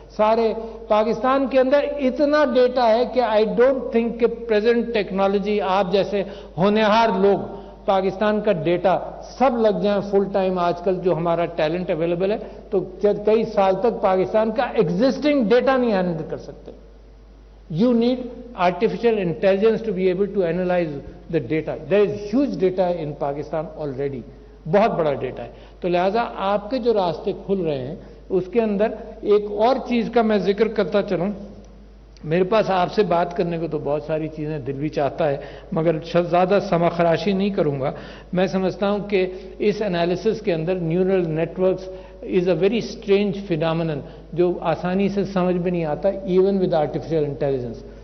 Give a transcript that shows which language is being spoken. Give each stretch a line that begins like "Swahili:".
Urdu: سارے پاکستان کے اندر اتنا ڈیٹا ہے کہ
English: I don't think
Urdu: کہ پریزنٹ ٹیکنالوجی، آپ جیسے ہونہار لوگ پاکستان کا ڈیٹا سب لگ جائیں فل ٹائم. آج کل جو ہمارا ٹیلنٹ اویلیبل ہے تو کئی سال تک پاکستان کا ایگزسٹنگ ڈیٹا نہیں ہینڈل کر سکتے.
English: You need artificial intelligence to be able to analyze the data. There is huge data in Pakistan already.
Urdu: بہت بڑا ڈیٹا ہے. تو لہذا آپ کے جو راستے کھل رہے ہیں اس کے اندر ایک اور چیز کا میں ذکر کرتا چلوں میرے پاس آپ سے بات کرنے کو تو بہت ساری چیزیں دل بھی چاہتا ہے، مگر زیادہ سما خراشی نہیں کروں گا. میں سمجھتا ہوں کہ اس انالیسس کے اندر neural networks
English: is a very strange phenomenon
Urdu: جو آسانی سے سمجھ میں نہیں آتا
English: Even with artificial intelligence.